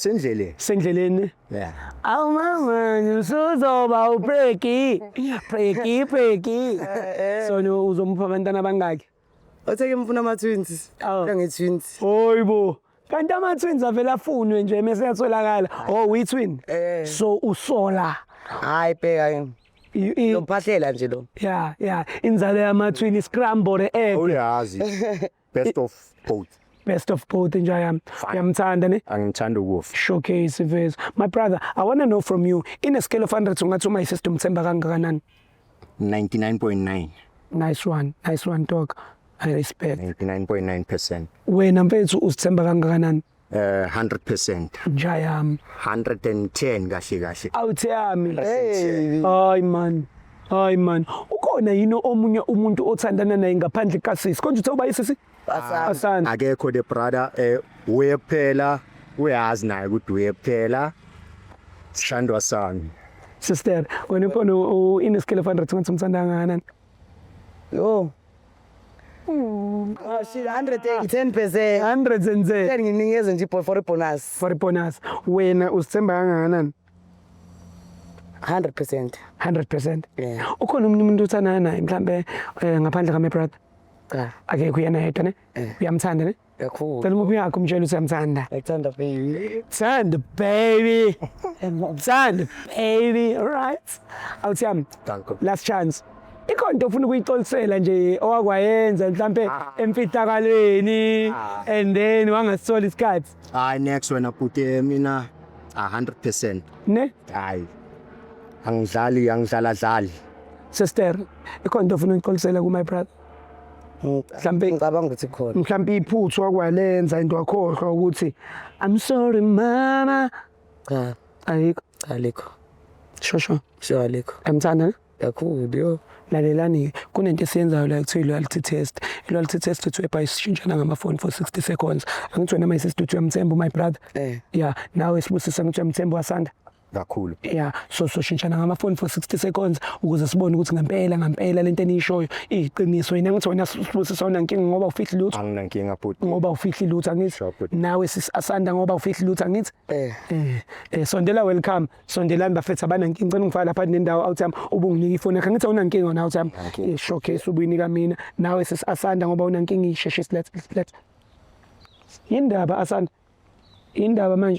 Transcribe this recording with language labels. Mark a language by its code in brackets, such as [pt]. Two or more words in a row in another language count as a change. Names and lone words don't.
[zu] Sendleleni. [en] Yeah. [zu] Awu mama usuzoba ubreaki. Breaki. So uzompha abantwana bangaki? Otheke mfuna ama twins. Oh. Nge twins. Hoyibo. kanti ama-twins avela afunwe nje mase yatholakala we-twin so usola Hayi bheka lompathela nje lo. yeah inzalo yama-twin iscramble egg Uyazi. [en] Best of both. best of both [zu] nje yamthanda ne Angithanda ukufa. [en] showcase vez my brother I want to know from you in a scale of 100 [zu] ungathi uma isystem themba kangakanani [en] 99.9. nice one dog I respect 99.9%. [zu] wena mfethu usithemba kangakanani 100%. njayami 110 kahle. awuthi yami Hey. hayi man ukhona yini omunye umuntu othandana naye ngaphandle kasisi konje uthi uba isisi asana Akekho [en] the brother [zu] uyephela uyazi naye ukuthi uyephela. Sishandwa sami. sister wena ukhona [en] in a scale of 100 [zu] ungathi umthanda kangakanani [en] Yo. Shit 110%. 110 [zu] 10 nginikeze nje [en] for bonus. for bonus [zu] wena usithemba kangakanani 100%. 100%. [en] Yeah. [zu] Ukhona umuntu othandana naye mhlambe ngaphandle ka [en] my brother. [zu] Cha. Akekho yena yedwa ne? Uyamthanda ne? Kakhulu. Cela umubi yakho umtshela ukuthi uyamthanda. Ngithanda baby. Thanda baby. Thanda baby, [en] all right? [zu] Awuthiyami. Danko. [en] Last chance. [zu] Ikhona into ofuna ukuyixolisela nje owakwayenza mhlambe emfitakalweni and then wangasithola isikhathi. Hayi next wena puthe mina 100%. Ne? Hayi. Angidlali. Sister, ikhona into ofuna ukuyixolisela ku [en] my brother. [zu] Mhlambe Ngicabanga ukuthi khona. mhlambe iphuthu wakwalenza into wakhohlwa ukuthi [en] I'm sorry mama [zu] Cha. ayikho Alikho. shosho Sho alikho. emthanda Kakhulu yo. lalelani kunento esiyenzayo la kuthiwa [en] loyalty test loyalty test [zu] uthi bayishintshana ngamafoni [en] for 60 seconds [zu] angithi wena [en] my sister [zu] uthi uyamthemba [en] my brother [zu] yeah nawe sibusisa ngithi uyamthemba wasanda Kakhulu. yeah so shintshana ngamafoni [en] for 60 seconds [zu] ukuze sibone ukuthi ngempela lento enishoyo iqiniso yena ngithi wena sibusisa unankinga ngoba ufihli lutho Anginankinga puthe. ngoba ufihli lutho angithi [en] Sure, but- [zu] nawe asanda ngoba ufihli lutho angithi sondela welcome sondelani bafethu abanankinga ngicela ungifaka lapha nendawo awuthami ubunginika ifoni yakhe ngithi awunankinga na awuthami showcase ubuyinika mina nawe asanda ngoba unankinga isheshe let indaba asanda indaba manje